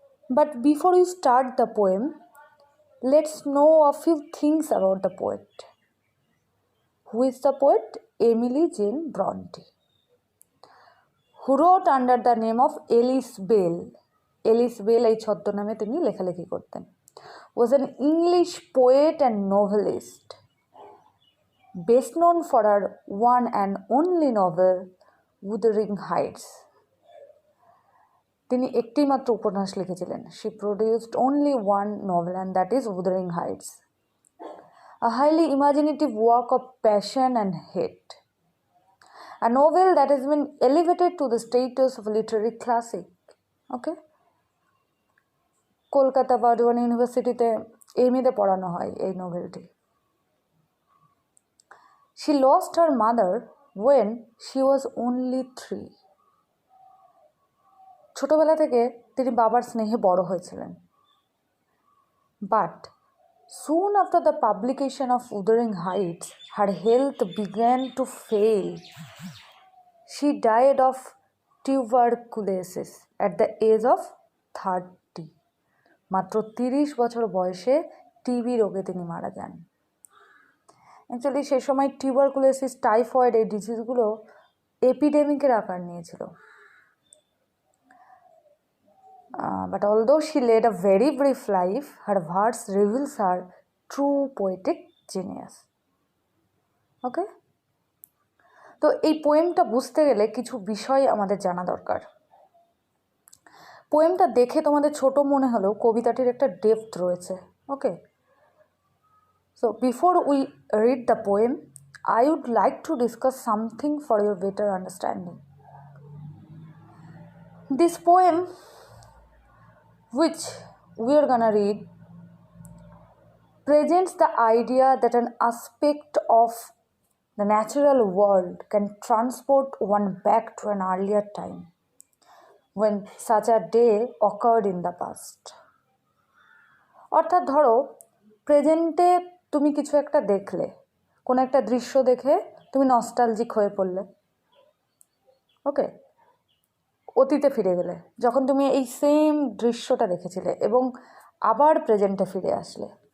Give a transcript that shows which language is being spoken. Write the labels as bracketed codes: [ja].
[en] But before we start the poem, let's know a few things about the poet. Who is the poet? Emily Jane Bronte, who wrote under the name of Alice Bell. [bn] Alice Bell এই ছদ্মনামে তিনি লেখালেখি করতেন. [en] Was an English poet and novelist, best known for her one and only novel Wuthering Heights. [bn] তিনি একটি মাত্র উপন্যাস লিখেছিলেন. [en] She produced only one novel and that is Wuthering Heights, a highly imaginative work of passion and hate. A novel that has been elevated to the status of a literary classic. Okay? [bn] Kolkata Burdwan ইউনিভার্সিটিতে এমএতে পড়ানো হয় এই নোভেলটি. [en] She lost her mother when she was only 3. [bn] ছোটবেলা থেকে তিনি বাবার স্নেহে বড় হয়েছিলেন. [en] But soon after the publication of Wuthering Heights, her health began to fail. She died of tuberculosis at the age of 30. [bn] মাত্র 30 বছর বয়সে টিবি রোগে তিনি মারা যান. অ্যাকচুয়ালি সেই সময় টিউবারকুলোসিস, টাইফয়েড এই ডিজিজগুলো এপিডেমিকের আকার নিয়েছিল. [en] But although she led a very brief life, her verse reveals her true poetic genius. Okay? [bn] তো এই পোয়েমটা বুঝতে গেলে কিছু বিষয় আমাদের জানা দরকার. পোয়েমটা দেখে তোমাদের ছোট মনে হলেও কবিতাটির একটা ডেপথ রয়েছে. [en] Okay, so before we read the poem, I would like to discuss something for your better understanding. This poem which we are gonna read presents the idea that an aspect of the natural world can transport one back to an earlier time when such a day occurred in the past. [bn] অর্থাৎ ধরো প্রেজেন্টে তুমি কিছু একটা দেখলে, কোনো একটা দৃশ্য দেখে তুমি নস্টালজিক হয়ে পড়লে. ওকে, অতীতে ফিরে গেলে যখন তুমি এই সেম দৃশ্যটা দেখেছিলে এবং আবার প্রেজেন্টে ফিরে আসলে.